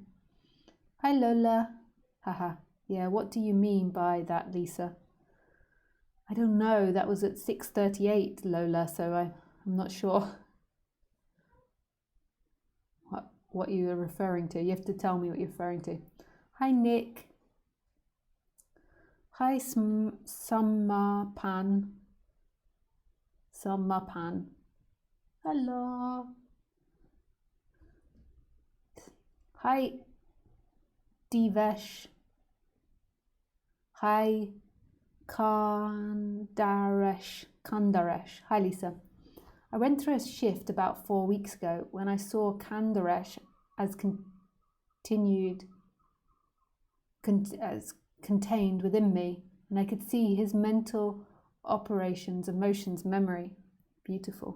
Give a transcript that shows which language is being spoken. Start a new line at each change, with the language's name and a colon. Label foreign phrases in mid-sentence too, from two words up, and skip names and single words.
English: Hi Lola. Haha. Yeah, what do you mean by that, Lisa? I don't know. That was at 6:38, Lola, so I'm not sure what you are referring to. You have to tell me what you're referring to. Hi, Nick. Hi, Samapan. Hello. Hi, Divesh. Hi, Kandaresh. Hi, Lisa. I went through a shift about 4 weeks ago when I saw Kandaresh as contained within me, and I could see his mental operations, emotions, memory. Beautiful.